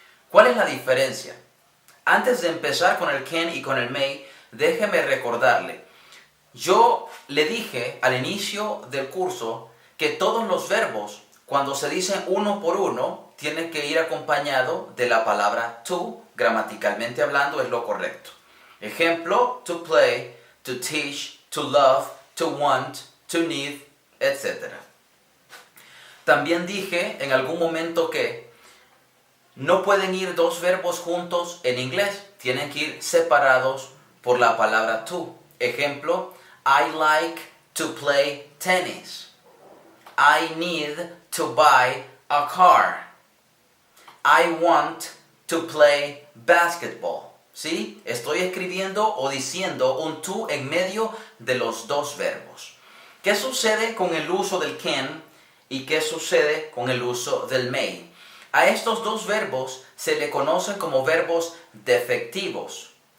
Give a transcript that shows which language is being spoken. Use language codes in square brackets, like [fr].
[es] ¿Cuál es la diferencia? Antes de empezar con el can y con el may, déjeme recordarle. Yo le dije al inicio del curso que todos los verbos, cuando se dicen uno por uno, tienen que ir acompañado de la palabra to. Gramaticalmente hablando es lo correcto. [en] Ejemplo, to play, to teach, to love, to want, to need, etc. [es] También dije en algún momento que no pueden ir dos verbos juntos en inglés, tienen que ir separados por la palabra to. [en] Ejemplo, I like to play tennis. I need to buy a car. I want to play basketball. [es] ¿Sí? Estoy escribiendo o diciendo un to en medio de los dos verbos. ¿Qué sucede con el uso del can y qué sucede con el uso del may? A estos dos verbos se le conocen como verbos defectivos.